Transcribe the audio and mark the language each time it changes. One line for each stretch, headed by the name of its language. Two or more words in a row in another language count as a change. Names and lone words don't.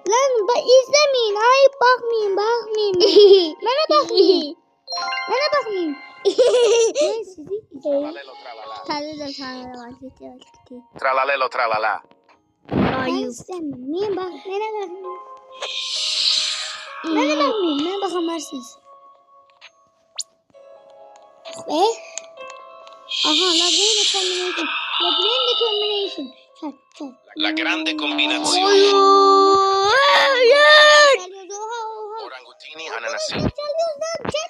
Turkish: Lan izlemeyin. Hayır bakmayın. Bana bakmayın. Ben sizi
Italian: Tralalelo tralala.
Turkish: tanrı var.
Italian: Tralalelo tralala.
Turkish: Hayır. Ben bak. Bana bakmayın. Bana bakamazsınız.
Italian: Aha, la grande combination.
Turkish: Çat.
Italian: La grande combinazione.
Turkish: Hayır.
Italian: Orangutini ananasini.